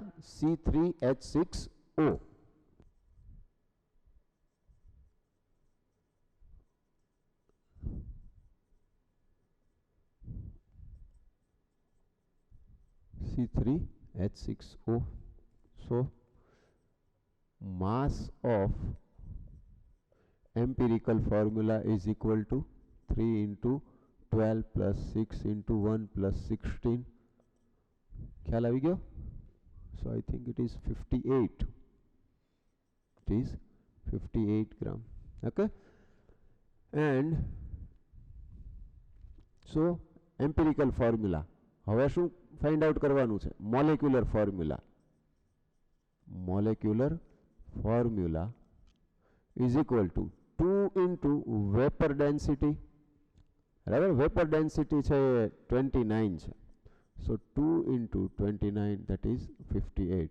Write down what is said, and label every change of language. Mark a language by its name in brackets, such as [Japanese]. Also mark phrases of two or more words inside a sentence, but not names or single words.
[English] C3H6O. C3H6O. So mass of empirical formula is equal to 3 into 12 plus 6 into 1 plus 16. [Gujarati] ખ્યાલ આવી ગયો? [English] So I think it is 58. It is 58 gram. Okay. And so empirical formula. [Gujarati] હવે શું find out કરવાનું છે? [English] Molecular formula. Molecular formula is equal to 2 into vapor density. [Gujarati] બરાબર? [English] Vapor density [Gujarati] છે 29 છે. [English] So 2 into 29, that is 58.